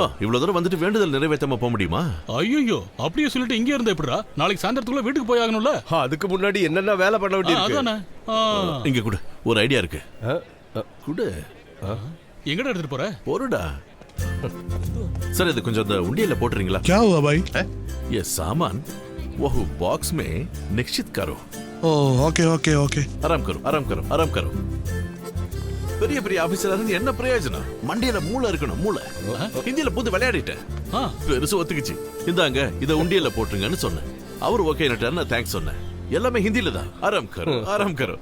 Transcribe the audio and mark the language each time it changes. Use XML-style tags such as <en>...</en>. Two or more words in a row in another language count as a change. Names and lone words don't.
<ta>இவ்வளவு தூரம் வந்துட்டு வேண்டுதல் நிறைவேற்றாம போக முடியுமா? ஐயோ, அப்படியே சொல்லிட்டு இங்கே இருந்தா எப்படிடா? நாளைக்கு சாயந்தரத்துக்குள்ள வீட்டுக்கு போய் ஆகணும்ல. அதுக்கு முன்னாடி என்னென்ன வேலை பண்ண வேண்டியிருக்கு? அதானே. இங்க கூட ஒரு ஐடியா இருக்கு. குடு. எங்கடா எடுத்துட்டு போற? போறடா. सर இது கொஞ்சம் அந்த உண்டியல்ல போட்றீங்களா?</ta> <hi>क्या हुआ भाई? ये सामान वो बॉक्स में निश्चित करो.</hi> <en>oh okay okay okay.</en> <hi>आराम करो आराम करो आराम करो.</hi> <ta>பெரிய பெரிய ஆபீசரா இருந்து என்ன பிரயோஜனம்? மண்டையில மூளை இருக்கணும், மூளை. ஹிந்தியில புது விளையாடிட்டேன். பெருசு ஒத்துக்குச்சு. இந்தாங்க இத உண்டியல்ல போட்டுருங்கன்னு சொன்னேன். அவர் ஓகே நட்டாருன்னு தேங்க்ஸ் சொன்னேன். எல்லாமே ஹிந்தியில தான்.</ta> <hi>आराम करो आराम करो.</hi>